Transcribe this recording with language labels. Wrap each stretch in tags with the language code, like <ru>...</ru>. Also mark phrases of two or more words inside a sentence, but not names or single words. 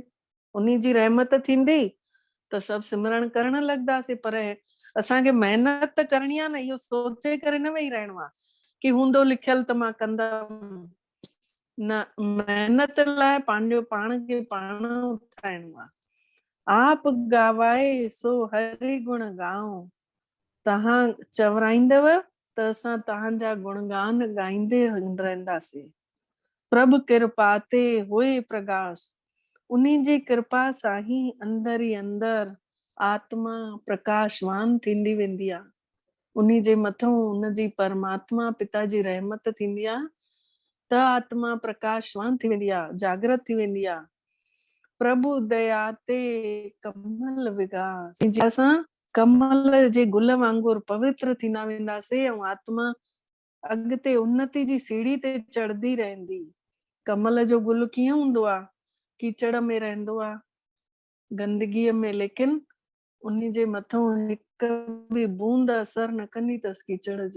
<sd>उन्ही जी रहमत थींदी त सभु सिमरण करणु लॻंदासीं। पर असांखे महिनत त करणी आहे न, इहो सोचे करे न वेही रहणो आहे कि हूंदो लिखियल त मां कंदमि। न, महिनत लाइ पंहिंजो पाण खे पाण ठाहिणो आहे।</sd> <pa>ਆਪ ਗਾਵਾਏ ਸੋ ਹਰਿ ਗੁਣ ਗਾਊਂ।</pa> <sd>तव्हां चवराईंदव त असां तव्हांजा गुणगान ॻाईंदे रहंदासीं।</sd> <pa>ਪ੍ਰਭੁ ਕ੍ਰਿਪਾ ਤੇ ਹੋਏ ਪ੍ਰਕਾਸ਼।</pa> <sd>उन्ही जी कृपा सां ही अंदर ई अंदर आत्मा प्रकाशवान थींदी वेंदी आहे। उन्ही जे मथां उनजी परमात्मा पिता जी रहमत थींदी आहे त आत्मा प्रकाशवान थी वेंदी आहे, जागृत थी वेंदी आहे।</sd> <pa>ਪ੍ਰਭੁ ਦਯਾ ਤੇ ਕਮਲ ਵਿਗਾਸ।</pa> <sd>असां कमल जे गुल वांगुरु पवित्र थींदा वेंदासीं ऐं आत्मा अॻिते उन्नति जी सीढ़ी ते चढ़ंदी रहंदी। कमल जो गुल कीअं हूंदो आहे? कीचड़ में रहंदो आहे, गंदगीअ में, लेकिन उन्ही जे मथां हिकु बि बूंद असर न कंदी अथसि कीचड़ जी।</sd>